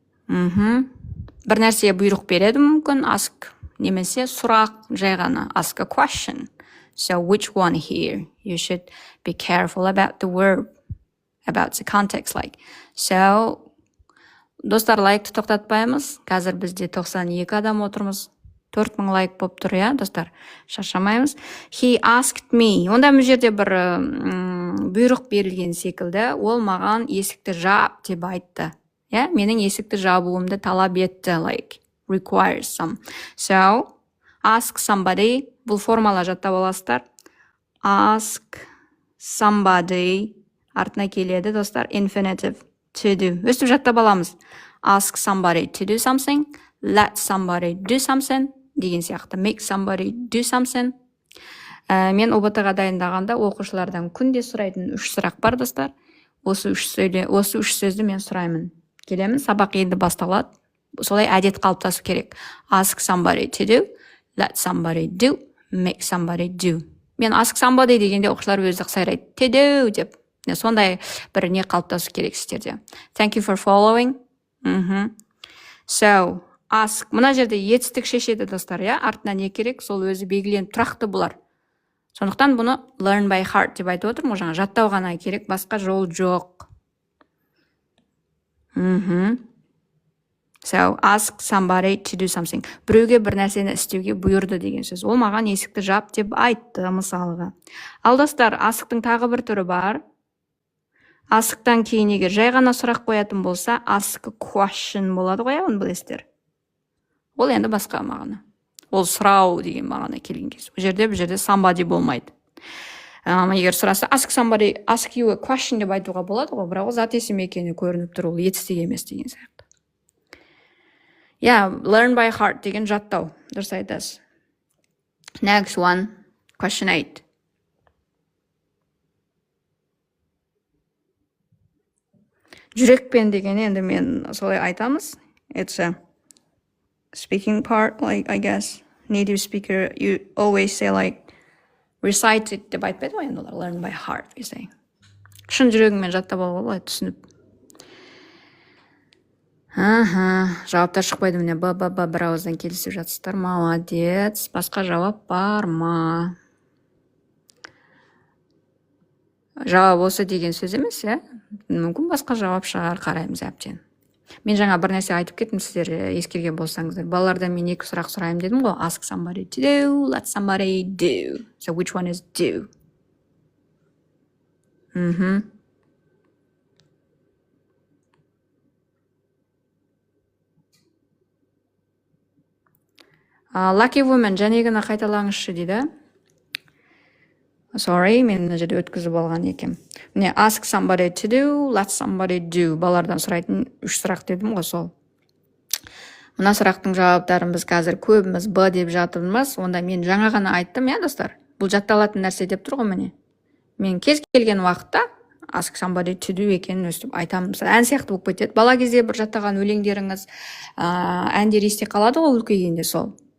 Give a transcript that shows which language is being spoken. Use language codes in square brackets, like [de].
[kk] Бір нәрсеге бұйрық береді мүмкін, ask, немесе сұрақ жай ғана, [en] ask a question. So which one here? You should be careful about the verb, about the context like. [kk] So, достар, лайкты тоқтатпаймыз. Қазір бізде 92 адам отырмыз. 4000 лайк болып тұр, иә, достар. Шаршамаймыз. [en] He asked me. [kk] Онда бұл жерде бір бұйрық берілген секілді. Ол маған есікті жап деп айтты. Менің есікті жабуымды талап етті, [en] like, requires some. So, ask somebody. [kk] Бұл формала жаттап аласыздар. [en] Ask somebody. [kk] Артына келеді, достар. [en] Infinitive. To do. [kk] Өстіп жаттап аламыз. [en] Ask somebody to do something. Let somebody do something. [kk] деген сияқты. [en] Make somebody do something. [kk] Мен ОБТ-ға дайындағанда оқушылардан күнде сұрайтын 3 сұрақ бар, достар. Осы үш сөзді мен сұраймын. Келемін, сабақ енді басталады. Солай әдет қалыптасу керек. [en] Ask somebody to do, let somebody do, make somebody do. [kk] Мен [en] ask somebody [kk] дегенде оқушылар өзі сайрайды. [en] To do деп. [kk] Сондай бір не қалыптасу керек сіздерде. [en] Thank you for following. So, ask. [kk] Мына жерде етістік шешеді, достар, иә? Артына не керек? Сол өзі белгіленіп тұрақты болар. Сондықтан бұны [en] learn by heart [kk] деп айтып отырмын. Жаңа жаттау ғана керек, басқа жол жоқ. [en] So, ask somebody to do something. [kk] Біреуге бір нәрсені істеуге бұйырды деген сөз. Ол маған есікті жап деп айтты, мысалға. Ал достар, ask-тың тағы бір түрі бар. Ask-тан кейін егер жай ғана сұрақ қоятын болса, [en] ask a question [kk] болады ғой, оны білесіздер. Ол енді басқа мағына. Ол сұрау деген мағына келген кез. Бұл жерде somebody болмайды. Егер сұраса [en] ask you a question [kk] деп айтуға болады ғой, бірақ ол зат есім екені көрініп тұр, ол етістік емес деген сияқты. [en] Learn by heart [kk] деген жаттау. Дұрыс айтасыз. [en] Next one, question 8. [kk] Жүрекпен деген енді мен солай айтамыз. [en] It's a speaking part, like, I guess, native speaker, you always say, like, recite it [kk] деп айтпайды ғой, енді олар [en] learn by heart, you say. [kk] Шын жүрегіңмен жаттап алуға болады, түсініп. Жауаптар шықпайды, міне, бір ауыздан келісіп жатсыздар, молодец. Басқа жауап бар ма? Жауап осы деген сөз емес, мүмкін басқа жауап шығар, қараймыз әбден. Мен жаңа бір нәрсе айтып кеттім, сіздер ескерген болсаңыздар. Балалардан мен 2 сұрақ сұрайым дедім ғой. [en] Ask somebody to do, let somebody do. So which one is do? [kk] Lucky woman, жәнегіні қайталаңызшы дейді. Sorry, мен мына жерде өткізіп алған екем. [en] Міне, ask somebody to do, let somebody do. [kk] Балалардан сұрайтын 3 сұрақ дедім ғой, сол. Мына сұрақтың жауаптарын біз қазір көбіміз Б деп жатырмыз. Онда мен жаңа ғана айттым, достар. Бұл жатталатын нәрсе деп тұр ғой, міне. Мен кез келген уақытта [en] ask somebody to do [kk] екенін өстіп айтамын. Ән сияқты болып кетеді. Бала кезде бір жаттаған өлеңдеріңіз, әндер есте қалады ғой, үлкейгенде сол.